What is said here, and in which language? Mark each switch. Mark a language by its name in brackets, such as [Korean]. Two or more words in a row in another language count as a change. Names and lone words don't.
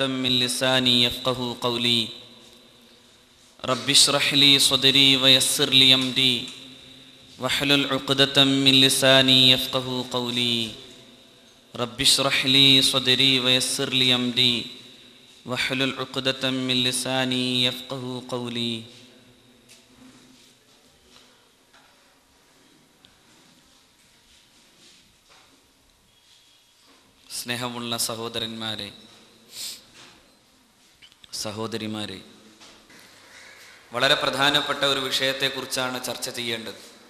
[Arabic] من لساني يفقه قولي رب اشرح لي صدري ويسر لي أمري واحلل عقدة من لساني يفقه قولي رب اشرح لي صدري ويسر لي أمري واحلل عقدة من لساني يفقه قولي [Malayalam] സ്നേഹമുള്ള സഹോദരന്മാരെ സഹോദരിമാരെ, വളരെ പ്രധാനപ്പെട്ട ഒരു വിഷയത്തെക്കുറിച്ചാണ് ചർച്ച ചെയ്യേണ്ടത്.